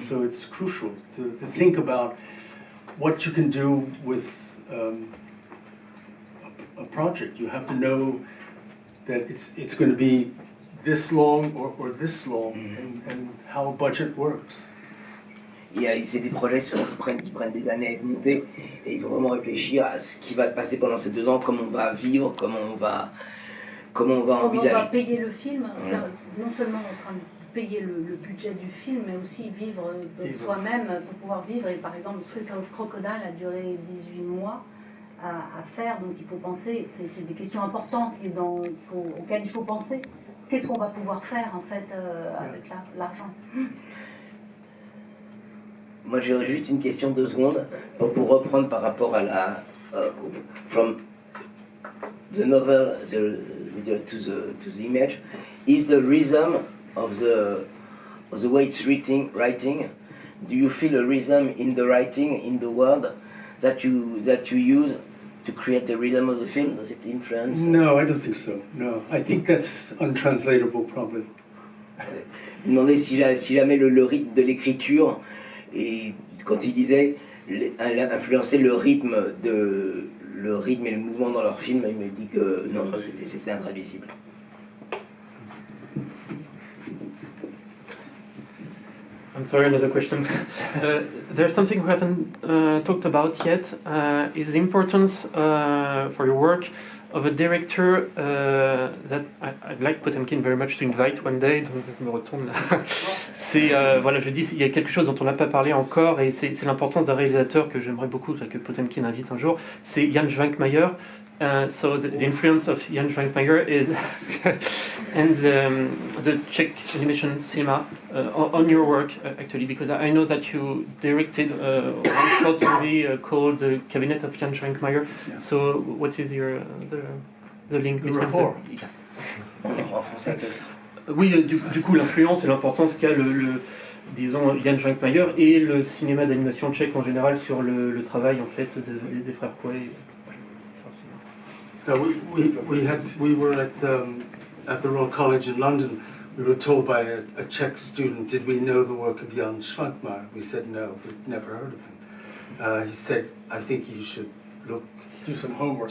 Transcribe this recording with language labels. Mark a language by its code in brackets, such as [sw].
[en] So it's crucial to think about what you can do with a project. You have to know that it's going to be this long or this long, and how a budget works. [fr] C'est des projets qui prennent des années à être montés, et il faut vraiment réfléchir à ce qui va se passer pendant ces 2 ans, comment on va vivre, comment on va envisager. On va payer le film, non seulement en train de payer le budget du film, mais aussi vivre soi-même pour pouvoir vivre. Et par exemple, Street of Crocodile a duré 18 mois à faire, donc il faut penser, c'est des questions importantes auxquelles il faut penser. Qu'est-ce qu'on va pouvoir faire en fait avec l'argent? Moi j'aurais juste une question 2 secondes pour reprendre par rapport à la [en] from the novel to the image. Is the rhythm of the way it's writing? Do you feel a rhythm in the writing, in the word that you use to create the rhythm of the film? Does it influence? No, I don't think so. No, I think that's untranslatable probably. [fr] Je me demandais si jamais le rythme de l'écriture, et quand il disait influencer le rythme et le mouvement dans leur film, il me dit que non, c'était intraduisible. [en] I'm sorry, another question. There's something we haven't talked about yet, is the importance for your work of a director that I'd like Potemkine very much to invite one day. [fr] Donc je me retourne là. C'est voilà, je dis, il y a quelque chose dont on n'a pas parlé encore, et c'est l'importance d'un réalisateur que j'aimerais beaucoup que Potemkine invite un jour. C'est Jan Schwankmajer. [en] So the influence of Jan Schwankmajer is and the Czech animation cinema on your work actually, because I know that you directed one short movie called The Cabinet of Jan Schwankmajer. Yeah. So what is your the link between [fr] rapport? [en] Yes. [fr] En français. Oui, du coup l'influence et l'importance qu'a disons Jan Schwankmajer et le cinéma d'animation tchèque en général sur le travail en fait des frères Quay. [en] We were at the Royal College in London. We were told by a Czech student, did we know the work of Jan Schwankmajer? We said no, we'd never heard of him. He said, I think you should do some homework